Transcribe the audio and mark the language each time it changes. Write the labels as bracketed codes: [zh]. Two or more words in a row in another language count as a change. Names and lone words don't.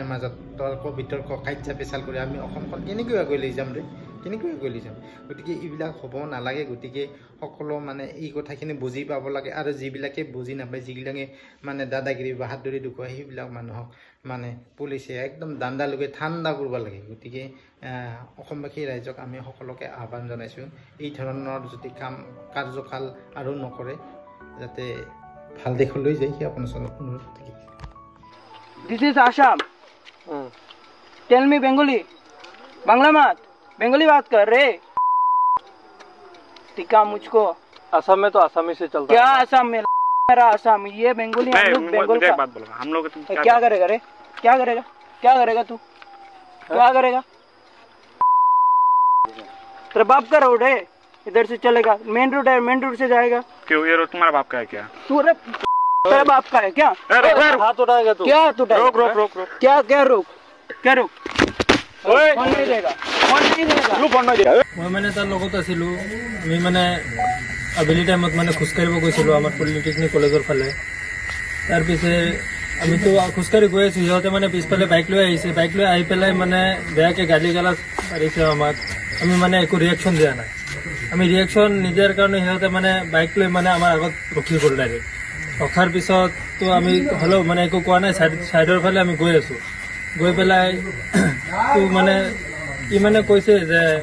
[as] মাজত তৰ্ক বিতৰ্ক কাজ্যা পেচাল কৰি আমি অসমখন কেনেকৈ আগুৱাই লৈ যাম গতিকে এইবিলাক হ'ব নালাগে গতিকে সকলো মানে এই কথাখিনি বুজি পাব লাগে আৰু যিবিলাকে বুজি নাপায় যিবিলাকে মানে দাদাগিৰি বাহাদুৰি দেখুৱাই সেইবিলাক মানুহক মানে পুলিচে একদম দাণ্ডালৈকে ঠাণ্ডা কৰিব লাগে গতিকে অসমবাসী ৰাইজক আমি সকলোকে আহ্বান জনাইছো এই ধৰণৰ যদি কাৰ্যকাল আৰু নকৰে যাতে ভাল দেখলৈ যায় কি আপোনালোকৰ অনুৰোধ থাকে [en] This is Assam tell me [hi] बेंगोली बांग्ला मत बेंगोली बात कर रे टिका मुझको असम में तो आसामी से चलता क्या असम में मेरा असम ये बेंगोली हम लोग बेंगोल का बात बोलो हम लोग क्या करेगा रे क्या करेगा तू क्या करेगा तेरे बाप का रोड है इधर से चलेगा मेन रोड से जाएगा क्यों ये रोड तुम्हारा बाप का है क्या तेरे बाप का है क्या हाथ उठाएगा तू क्या तू रोक क्या रोक फोन नहीं देगा तू फोन नहीं देगा [as] মই মানে তাৰ লগত আছিলো আমি মানে আবেলি টাইমত মানে খোজকাঢ়িব গৈছিলো আমাৰ পলিটেকনিক কলেজৰ ফালে তাৰ পিছে আমিতো খোজকাঢ়ি গৈ আছো সিহঁতে মানে পিছফালে বাইক লৈ আহিছে বাইক লৈ আহি পেলাই মানে বেয়াকে গালি গালাজ পাৰিছে আমাক আমি মানে একো ৰিয়েকশ্যন দিয়া নাই আমি ৰিয়েকশ্যন নিদিয়াৰ কাৰণে সিহঁতে মানে বাইক লৈ মানে আমাৰ আগত ৰখি গ'ল ডাইৰেক্ট ৰখাৰ পিছত তো আমি হ'লেও মানে একো কোৱা নাই চাইডৰ ফালে আমি গৈ আছো গৈ পেলাই তো মানে ই মানে কৈছে যে